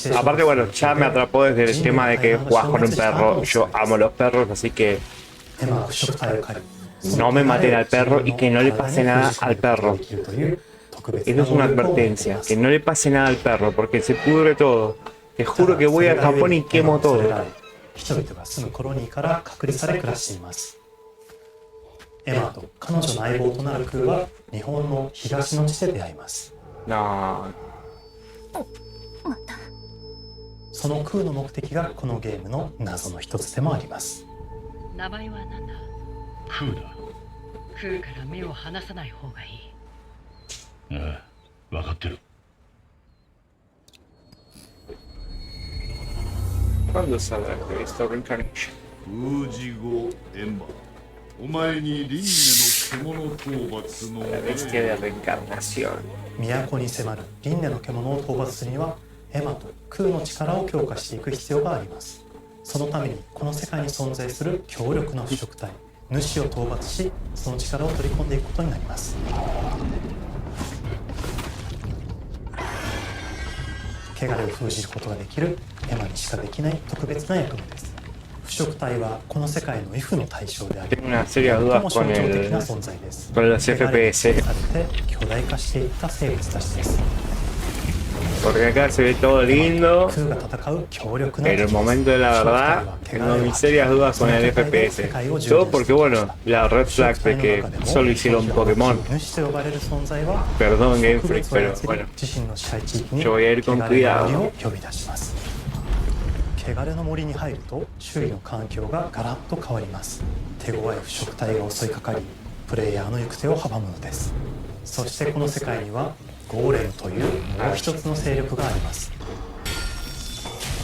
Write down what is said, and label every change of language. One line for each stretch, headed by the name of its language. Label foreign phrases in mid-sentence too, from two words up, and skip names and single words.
Spanish: Aparte, bueno, ya me atrapó desde el tema de que jugás con un perro. Yo amo los perros, así que no me maten al perro y que no le pase nada al perro. Eso es una advertencia, que no le pase nada al perro, porque se pudre todo. Te juro que voy a Japón y quemo todo.
Japanese: 人々が住むコロニーから隔離され暮らしています。エマと彼女の相棒となるクーは日本の東の地で出会います。そのクーの目的がこのゲームの謎の一つでもあります。名前は何だ？クーだ。クーから目を離さない方がいい。ああ、分かってる。
Spanish: ¿Cuándo saldrá esto Reincarnation? La bestia de reencarnación.
Japanese: 都に迫る輪廻の獣を討伐するにはエマとクーの力を強化していく必要があります。そのためにこの世界に存在する強力な腐食体主を討伐し、その力を取り込んでいくことになります。汚れを封じることができるエマにしかできない特別な役目です。腐食体はこの世界の F の対象であり、最も象徴的な存在です。汚れをされて巨大化していった生物たちです。
Spanish: Porque acá se ve todo lindo, pero el momento de la verdad tengo mis serias dudas con el FPS. Todo porque, bueno, la
English: red flag
Spanish: de que solo hicieron Pokémon. Perdón Game Freak, pero bueno, yo voy a ir con cuidado.
Japanese: 汚れの森に入ると周囲の環境がガラッと変わります。手強い腐食体が襲いかかり、プレイヤーの行く手を阻むのです。そしてこの世界にはゴーレムというもう一つの勢力があります。